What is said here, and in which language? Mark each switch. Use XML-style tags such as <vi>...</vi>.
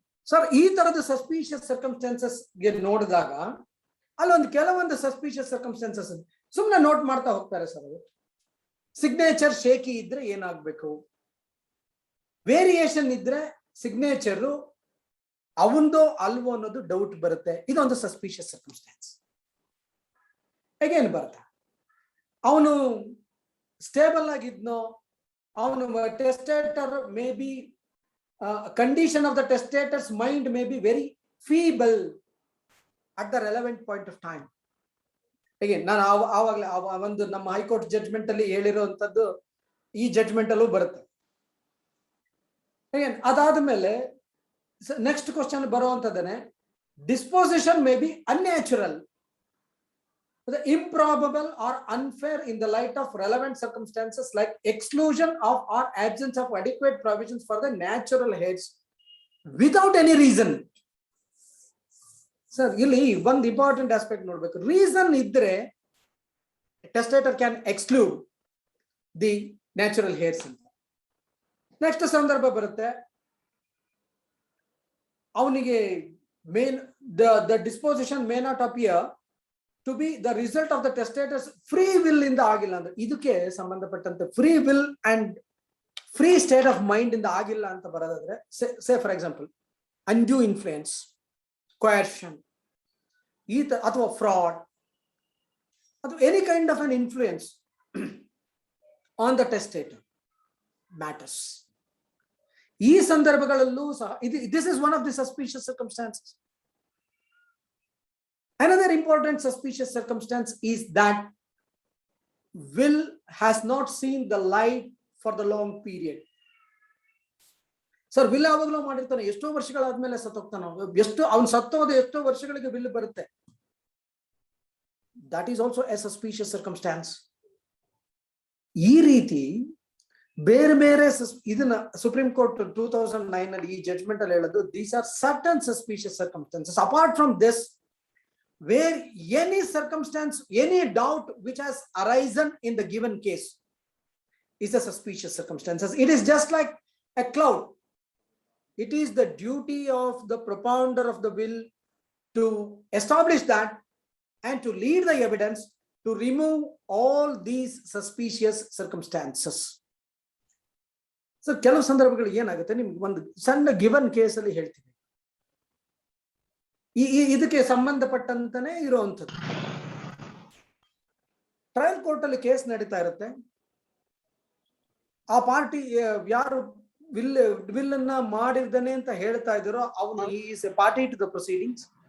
<kn>Sir, ಈ ತರದ suspicious circumstances ಗೆ ನೋಡಿದಾಗ ಅಲ್ಲೊಂದು ಕೆಲವೊಂದು ಸಸ್ಪಿಷಿಯಸ್ ಸರ್ಕಮ್ಸ್ಟಾನ್ಸಸ್ ಸುಮ್ಮನೆ ನೋಟ್ ಮಾಡ್ತಾ ಹೋಗ್ತಾರೆ ಸರ್. ಅದು ಸಿಗ್ನೇಚರ್ ಶೇಕಿ ಇದ್ರೆ ಏನಾಗ್ಬೇಕು, ವೇರಿಯೇಷನ್ ಇದ್ರೆ ಸಿಗ್ನೇಚರ್ ಅವಂದೋ ಅಲ್ವೋ ಅನ್ನೋದು ಡೌಟ್ ಬರುತ್ತೆ. ಇದೊಂದು ಸಸ್ಪಿಷಿಯಸ್ ಸರ್ಕಮ್ಸ್ಟಾನ್ಸ್. ಹೇಗೇನು ಬರುತ್ತೆ, ಅವನು ಸ್ಟೇಬಲ್ ಆಗಿದ್ನೋ,</kn> <en>ಅವನು testator may be condition of the testator's mind may be very feeble at the relevant point of time.</en> <kn>Again, ನಾನು ಆವಾಗಲೇ ಒಂದು ನಮ್ಮ ಹೈಕೋರ್ಟ್ ಜಡ್ಜ್ಮೆಂಟ್ ಅಲ್ಲಿ ಹೇಳಿರುವಂತದ್ದು ಈ ಜಡ್ಜ್ಮೆಂಟ್ ಅಲ್ಲೂ ಬರುತ್ತೆ.</kn> <en>again</en> <kn>ಅದಾದ ಮೇಲೆ next question ಬರುವಂತದ್ದೇನೆ,</kn> <en>Disposition may be unnatural, improbable or unfair in the light of relevant circumstances like exclusion of or absence of adequate provisions for the natural heads without any reason.</en> <kn>Sir ಇಲ್ಲಿ ಒಂದು important aspect ನೋಡ್ಬೇಕು. Reason ಇದ್ರೆ</kn> <en>testator can exclude the natural heirs</en> <kn>ಅಂತ. Next ಸಂದರ್ಭ ಬರುತ್ತೆ, ಅವನಿಗೆ main</kn> <en>the disposition may not appear to be the result of the testator's free will</en> <kn>ಇಂದ ಆಗಿಲ್ಲ ಅಂದ್ರೆ, ಇದಕ್ಕೆ ಸಂಬಂಧಪಟ್ಟಂತೆ</kn> <en>free will and free state of mind</en> <kn>ಇಂದ ಆಗಿಲ್ಲ ಅಂತ ಬರೋದಾದ್ರೆ,</kn> <en>Say for example undue influence, coercion, ಅಥವಾ fraud, ಅಥವಾ any kind of an influence on the testator matters.</en> <kn>ಈ ಸಂದರ್ಭಗಳಲ್ಲೂ ಸಹ</kn> <en>This is one of the suspicious circumstances. Another important suspicious circumstance is that will has not seen the light for the long period.</en> <kn>Sir will ಯಾವಾಗಲೂ ಮಾಡಿರ್ತಾನೆ, ಎಷ್ಟೋ ವರ್ಷಗಳಾದ್ಮೇಲೆ ಸತ್ತೋಗ್ತಾನೆ, ಎಷ್ಟು ಅವ್ನು ಸತ್ತೋದ ಎಷ್ಟೋ ವರ್ಷಗಳಿಗೆ will ಬರುತ್ತೆ.</kn> <en>That is also a suspicious circumstance.</en> <kn>ಈ ರೀತಿ ಬೇರೆ ಬೇರೆ ಇದನ್ನ ಸುಪ್ರೀಂ ಕೋರ್ಟ್ 2009 ಅಲ್ಲಿ ಈ ಜಡ್ಜ್ಮೆಂಟ್ ಅಲ್ಲಿ ಹೇಳೋದು,</kn> <en>These are certain suspicious circumstances. Apart from this, where any circumstance, any doubt which has arisen in the given case is a suspicious circumstances. It is just like a cloud. It is the duty of the propounder of the will to establish that and to lead the evidence to remove all these suspicious circumstances.</en> <kn>So ಕೆಲವು ಸಂದರ್ಭಗಳು ಏನಾಗುತ್ತೆ, ನಿಮ್ಗೆ ಒಂದು ಸಣ್ಣ given case ಅಲ್ಲಿ ಹೇಳ್ತೀನಿ, ಇದಕ್ಕೆ ಸಂಬಂಧಪಟ್ಟಂತಾನೆ ಇರುವಂಥದ್ದು. ಟ್ರಯಲ್ ಕೋರ್ಟ್ ಅಲ್ಲಿ ಕೇಸ್ ನಡೀತಾ ಇರುತ್ತೆ. ಆ ಪಾರ್ಟಿ ಯಾರು ವಿಲ್ ಅನ್ನ ಮಾಡಿರ್ತಾನೆ ಅಂತ ಹೇಳ್ತಾ ಇದ್ರು, ಅವನು</kn> <en>Is a party to the proceedings.</en>